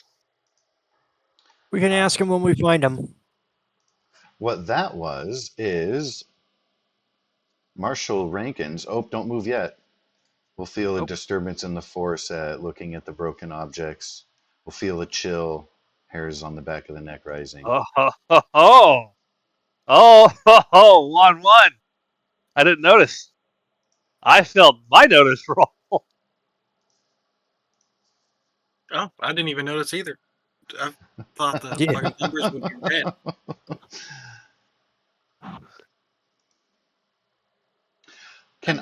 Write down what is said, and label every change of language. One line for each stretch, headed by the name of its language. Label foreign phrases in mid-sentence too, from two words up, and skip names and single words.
English: We can ask him when we find him. What that was is Marshal Rankin's. Oh, don't move yet. We'll feel a Nope. disturbance in the force at looking at the broken objects. We'll feel a chill, hairs on the back of the neck rising. Oh, ho, ho, ho. Oh, ho, ho, 1-1. I didn't notice. I felt my notice roll. Oh, I didn't even notice either. I thought the Yeah. fucking numbers would be red. Can